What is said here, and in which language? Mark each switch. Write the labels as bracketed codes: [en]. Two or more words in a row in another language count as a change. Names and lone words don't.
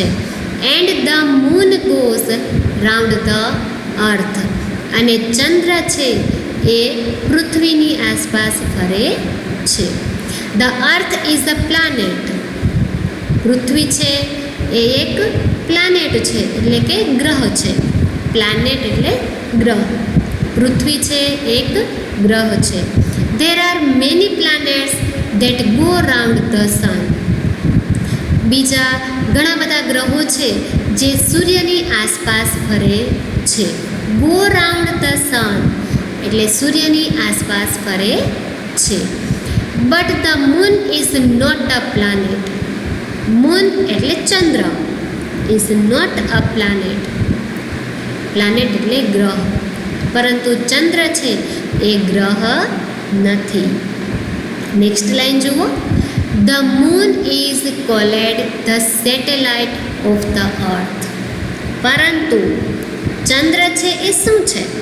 [en] And the moon goes round the earth, [gu] અને ચંદ્ર છે એ પૃથ્વીની આસપાસ ફરે છે. [en] The earth is a planet, [gu] પૃથ્વી છે એ એક પ્લાનેટ છે એટલે કે ગ્રહ છે. પ્લાનેટ એટલે ગ્રહ, પૃથ્વી છે એક ગ્રહ છે. [en] There are many planets that go round the sun. [gu] બીજા ઘણા બધા ગ્રહો છે જે સૂર્યની આસપાસ ફરે છે. [en] Go round the sun [gu] એટલે સૂર્યની આસપાસ ફરે છે. [en] But the moon is not a planet. [gu] Moon એટલે ચંદ્ર, [en] is not a planet. [gu] પ્લાનેટ એટલે ગ્રહ, પરંતુ ચંદ્ર છે એ ગ્રહ નથી. [en] Next line જુઓ, the moon is called the satellite of the earth. [gu] પરંતુ ચંદ્ર છે એ શું છે?